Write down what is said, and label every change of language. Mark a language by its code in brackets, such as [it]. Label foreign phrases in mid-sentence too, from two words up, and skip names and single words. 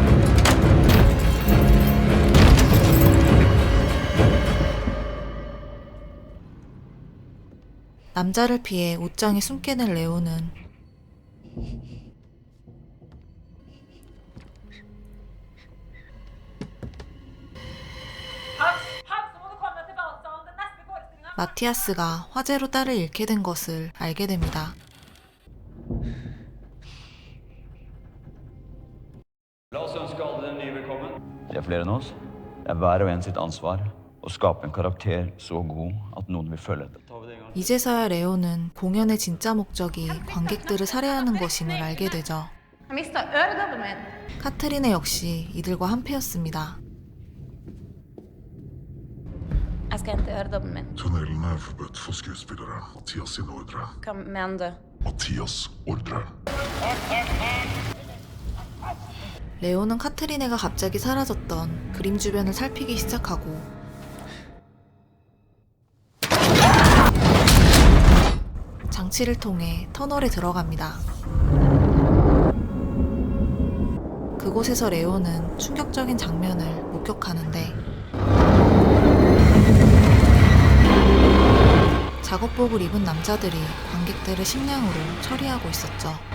[ko] 남자를 피해 옷장에 숨게 된 레오는 마티아스가 화재로 딸을 잃게 된 것을 알게 됩니다. [no] La oss ønske alle den nye velkommen. Det er flere enn oss. Det er hver og en sitt ansvar å skape en karakter så god at noen vil følge etter. [ko] 이제서야 레오는 공연의 진짜 목적이 관객들을 살해하는 것임을 알게 되죠. [no] Jeg mista øredobben min. [ko] 카트리네 역시 이들과 한패였습니다. [no] Jeg skal hente øredobben min. Tunnelen er forbudt for skuespillere. Mathias sin ordre. Hva mener du? Mathias ordre. [ko] 레오는 카트리네가 갑자기 사라졌던 그림 주변을 살피기 시작하고 장치를 통해 터널에 들어갑니다. 그곳에서 레오는 충격적인 장면을 목격하는데 작업복을 입은 남자들이 관객들을 식량으로 처리하고 있었죠.